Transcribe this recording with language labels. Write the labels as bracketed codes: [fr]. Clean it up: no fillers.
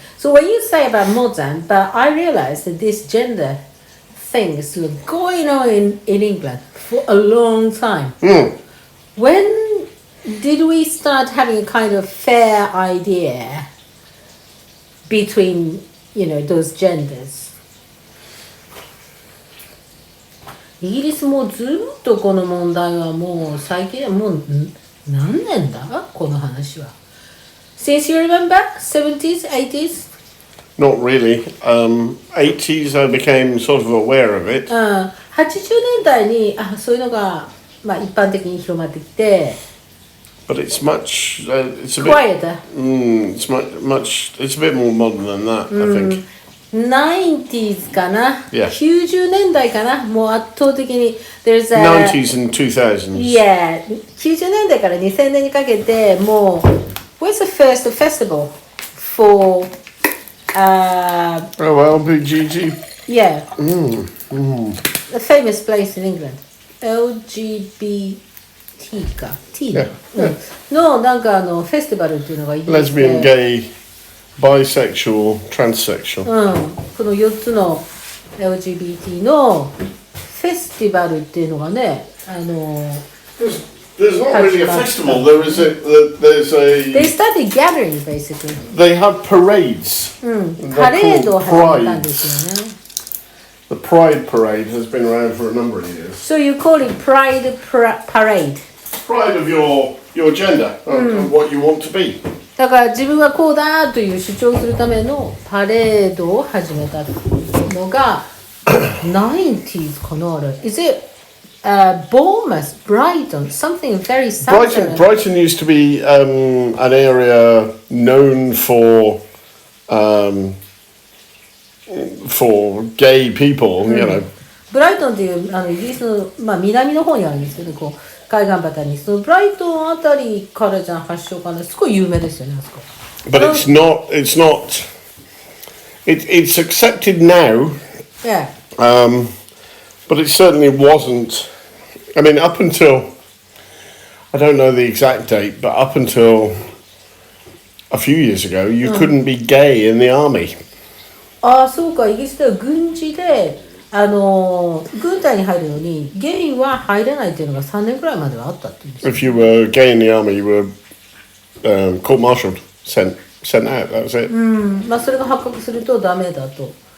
[en] So what you say about modern, but I realize that this gender thing is going on in England for a long time. When did we start having a kind of fair idea between, you know, those genders? [ja] イギリスもずっとこの問題はもう最近もう何年だこの話は。 [en] Since you remember, 70s, 80s? Not really. 80s I became sort of aware of it. [ja] 80年代にそういうのが、まあ、一般的に広まってきて。 [en] But it's much. It's a bit quieter. It's much. It's a bit more modern than that, I think. [ja] 90s かな、 [en] yeah. [ja] 90年代かな、もう圧倒的に [en] There's a 90s and 2000s. [ja] Yeah, 90年代から2000年にかけてもう [en] Where's the first festival for LBGT? Yeah. A famous place in England. [ja] LGBT か T だ、のなんかフェスティバルっていうのがイギリスで [en] Lesbian, gay, bisexual, transsexual. [ja] この4つの LGBT のフェスティバルっていうのがね、 [en] There's not really a festival. There's a. They started gathering basically. They have parades. [ja] パレードを始めたんですよね。 [en] The Pride Parade has been around for a number of years. So you call it Pride Parade? Pride of your gender, of what you want to be. [ja] だから自分がこうだという主張するためのパレードを始めたのが 90s かなあれ。 [en] Is it Bournemouth, Brighton, something very southern? Brighton used to be an area known for gay people, you know. [ja] ブライトンっていうイギリスの、まあ、南の方にあるんですけど、こう海岸端にそのブライトンあたりからじゃん発祥かな、すごい有名ですよねあそこ。 [en] But it's not. It's accepted now. Yeah. But it certainly wasn't. I mean, up until I don't know the exact date, but up until a few years ago, you couldn't be gay in the army. [ja] そうか、イギリスでは軍事で軍隊に入るのにゲイは入れないっていうのが3年くらいまではあったっていうんですよ。 [en] If you were gay in the army, you were court-martialed, sent out. That was it. [ja] まあそれが発覚するとダメだと。